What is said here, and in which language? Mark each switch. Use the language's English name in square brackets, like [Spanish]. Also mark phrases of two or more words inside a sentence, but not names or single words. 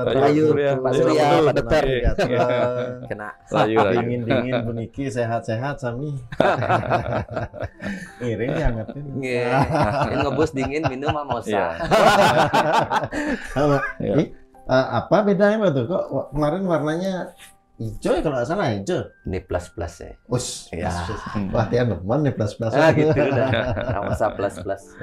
[Indonesian] Rahayu Pak Surya, Pak Dokter. Kena Rahayu. [Balinese] Dingin-dingin buniki sehat-sehat sami. Ngiring diangetin. [Indonesian] Ini ngebus dingin minum mamosa. Apa bedanya Pak tuh? Kok kemarin warnanya hijau ya kalau nggak salah hijau. Ini plus-plus ya. Us, Ya. wah dia nemen nih plus-plus. Ah gitu udah. Mamosa plus-plus.